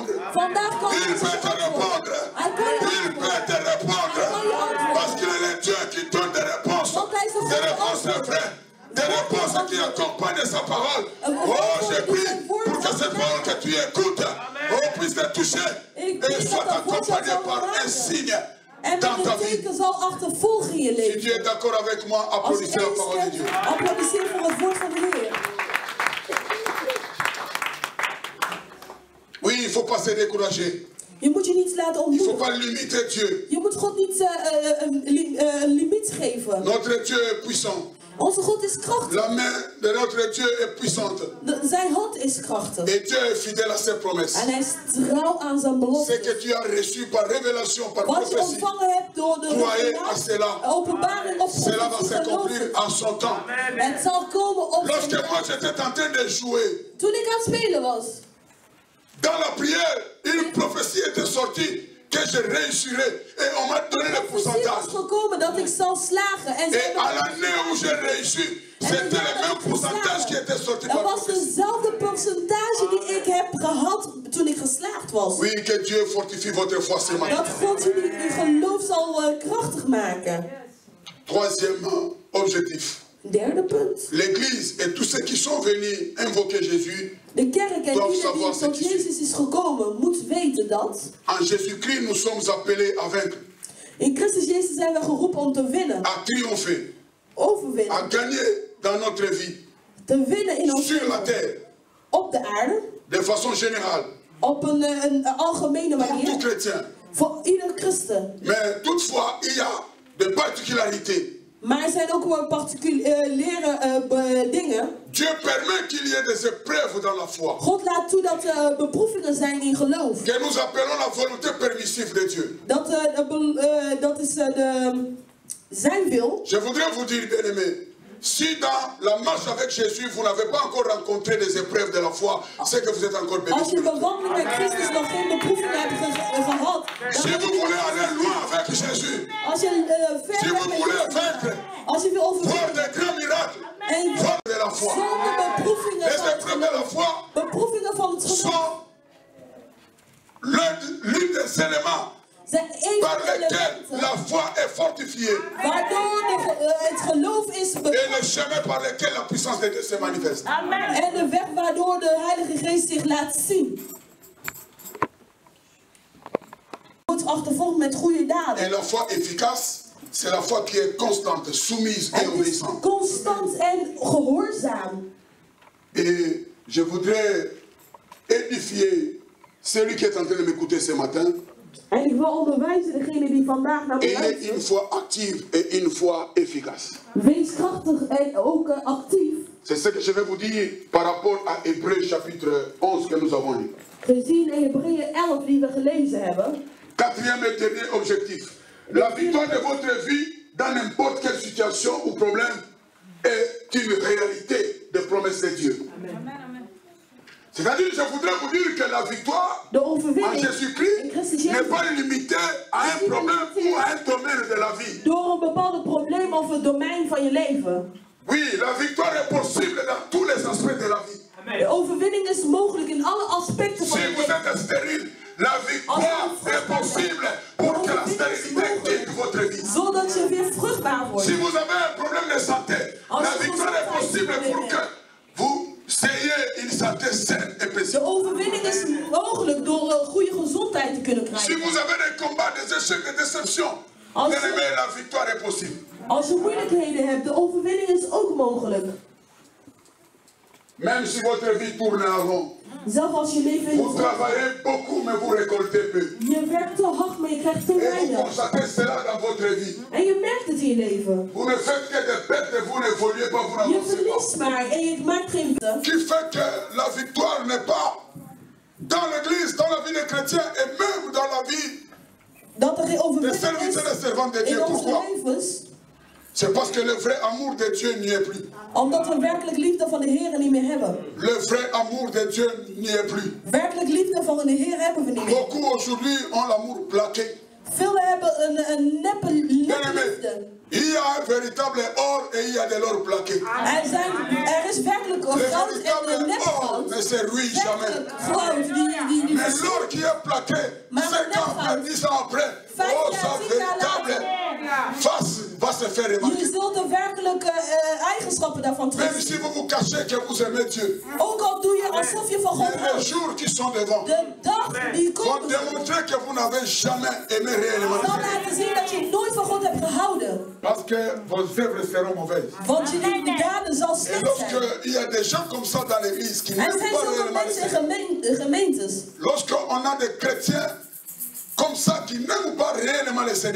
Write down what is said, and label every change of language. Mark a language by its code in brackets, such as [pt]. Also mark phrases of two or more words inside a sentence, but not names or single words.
[fr] Il peut te répondre. Il peut te répondre. Parce qu'il est le Dieu qui donne des réponses. Des réponses vraies. Des réponses qui accompagnent sa parole. Oh, je prie pour que cette parole que tu écoutes, puisse te toucher et soit accompagnée par un signe. [nl] En dat het teken zal achtervolgen in je leven. [fr] Si Dieu est d'accord avec moi, applaudissez la parole de Dieu. [nl] Applaudisseer voor het woord van de Heer. [fr] Oui, il ne faut pas se décourager. [nl] Je moet je niet laten ontmoedigen. [fr] Il ne faut pas limiter Dieu. [nl] Je moet God niet een limiet geven. [fr] Notre Dieu est puissant. [nl] Onze God is krachtig. [fr] La main de notre Dieu est puissante. [nl] Zijn hand is krachtig. [fr] Et Dieu est fidèle à ses promesses. [nl] En hij is trouw aan zijn beloften. [fr] Ce que tu as reçu par révélation, par prophétie. [nl] Wat je ontvangen hebt door de openbaring of [fr] cela va s'accomplir en son temps. [nl] Het zal komen op zijn [fr] Lorsque moi j'étais en train de jouer. [nl] Toen ik aan het spelen was. [fr] Dans la prière, une prophétie était sortie. Que je réussirais et on m'a donné le pourcentage. Et à l'année où j'ai réussi, c'était le même pourcentage qui était sorti par la prophétie. Oui, que Dieu fortifie votre foi ce matin. Troisième objectif. L'Église et tous ceux qui sont venus invoquer Jésus doivent savoir ce qui suit. En Jésus-Christ, nous sommes appelés à vaincre. [nl] In Christus Jezus zijn we geroepen om te winnen. [fr] À triompher. [nl] Overwinnen. [fr] À gagner dans notre vie. [nl] te winnen in ons [fr] sur la [nl] leven. [fr] terre, [nl] Op de aarde. [fr] de façon générale, [nl] Op een algemene [fr] pour tout [nl] manier. [fr] chrétien. [nl] Voor ieder christen. [fr] Mais toutefois, il y a des particularités. [nl] Maar er zijn ook wel particuliere dingen. [fr] Dieu permet qu'il y ait des épreuves dans la foi. [nl] God laat toe dat er beproevingen zijn in geloof. [fr] Que nous appelons la volonté permissive de Dieu. [nl] Dat is zijn wil. [fr] Je voudrais vous dire, bien-aimés, si dans la marche avec Jésus, vous n'avez pas encore rencontré des épreuves de la foi, c'est que vous êtes encore béni. [nl] Als je bewandeling met Christus nog geen beproevingen hebt gehad. [fr] Si vous voulez aller loin avec Jésus, [nl] Als je [fr] si [nl] ver [fr] vous [nl] bent met [fr] voulez [nl] Christus. [fr] vaincre, [nl] Als je wil [fr] voir [nl] overwinnen. [fr] des grands miracles, [nl] En [fr] voir de la foi. [nl] zonder beproevingen [fr] Les [nl] van het [fr] épreuves de la [nl] geloof. [fr] foi [nl] Beproevingen van het geloof. [fr] sont l'une des éléments [nl] Zijn één [fr] par [nl] van de [fr] lesquels [nl] elementen [fr] la foi est fortifiée [nl] waardoor het geloof is [fr] et le chemin par lequel la puissance de Dieu se manifeste. [nl] en de weg waardoor de Heilige Geest zich laat zien. Wordt achtervolgd met goede daden. [fr] Et la foi efficace, c'est la foi qui est constante, soumise et [nl] Het is [fr] obéissante. [nl] constant en gehoorzaam. [fr] Et je voudrais édifier celui qui est en train de m'écouter ce matin. [nl] En ik wil onderwijzen degene die vandaag naar me [fr] Ayez une [nl] luistert. [fr] foi active et une foi efficace. [nl] Wees krachtig en ook actief. [fr] C'est ce que je vais vous dire par rapport à Hébreux chapitre 11 que nous avons lu. [nl] Gezien in Hebreeën 11 die we gelezen hebben. [fr] Quatrième et dernier objectif. La victoire de votre vie dans n'importe quelle situation ou problème est une réalité de promesse de Dieu. C'est-à-dire, je voudrais vous dire que la victoire [nl] De [fr] en [nl] overwinning [fr] Jésus-Christ [nl] in Christus [fr] n'est [nl] Jezus. [fr] pas limitée à un problème ou à un domaine de la vie. [nl] Door een bepaald probleem of het domein van je leven. [fr] Oui, la victoire est possible dans tous les aspects de la vie. [nl] De overwinning is mogelijk in alle aspecten van [fr] Si [nl] je [fr] vous [nl] leven. [fr] êtes stérile, la victoire est possible pour que la stérilité quitte votre vie. [nl] Zodat je weer vruchtbaar wordt. [fr] Si vous avez un problème de santé, la victoire est possible pour que vous ayez une santé saine et [nl] De [fr] paisible. [nl] overwinning is mogelijk door een goede gezondheid te kunnen [fr] Si [nl] krijgen. [fr] vous avez des combats, des échecs, des déceptions, bien aimé, la victoire est possible. [nl] Als je moeilijkheden hebt, de overwinning is ook mogelijk. [fr] Même si votre vie tourne en rond, [nl] Zelfs als je leven in [fr] vous travaillez beaucoup mais vous récoltez peu. [nl] je werkt te hard, maar je krijgt te [fr] Et vous [nl] weinig. [fr] constatez cela dans votre vie. [nl] En je merkt het in je leven. [fr] Vous ne faites que des pertes et vous n'évoluez pas, vous [nl] Je [fr] n'avancez pas. [nl] verliest maar en je maakt geen winsten. [fr] Qui fait que la victoire n'est pas dans l'église, dans la vie des chrétiens et même dans la vie [nl] Dat er geen [fr] des [nl] overwinning [fr] serviteurs et [nl] is [fr] servantes de Dieu. [nl] in onze [fr] Pourquoi? [nl] levens. [fr] C'est parce que le vrai amour de Dieu n'y est plus. [nl] Omdat we werkelijk liefde van de Heer niet meer hebben. [fr] Le vrai amour de Dieu n'y est plus. [nl] Werkelijk liefde van de Heer hebben we niet meer. [fr] Beaucoup aujourd'hui ont l'amour plaqué. [nl] Velen hebben een neppe [fr] Bien aimé, [nl] liefde. [fr] il y a un véritable or et il y a de l'or plaqué. [nl] Er is werkelijk [fr] Le [nl] een goud en [fr] véritable [nl] een [fr] or [nl] nepgoud. [fr] ne se ruine jamais. [nl] Werkelijk goud die [fr] Mais l'or qui est plaqué, 5 ans, 10 ans après, oh, sa véritable face va se faire [nl] Je [fr] remarquer. [nl] zult de werkelijke eigenschappen daarvan [fr] Même [nl] terug. [fr] si vous vous cachez que vous aimez Dieu, [nl] Ook al doe je alsof je van God [fr] les [nl] houdt. [fr] jours qui sont devant [nl] De dag die [fr] vont [nl] komt [fr] démontrer que vous n'avez jamais aimé réellement [nl] zal [fr] Dieu. [nl] laten zien dat je nooit van God hebt gehouden. [fr] Parce que vos œuvres seront mauvaises. [nl] Want je daden zal [fr] Et [nl] slecht zijn. [fr] lorsqu'il y a des gens comme ça dans l'église qui [nl] Er [fr] n'aiment [nl] zijn [fr] pas [nl] zoveel [fr] réellement le [nl] mensen [fr] Seigneur, [nl] in gemeentes. [fr] lorsqu'on a des chrétiens comme ça qui n'aiment pas réellement le Seigneur,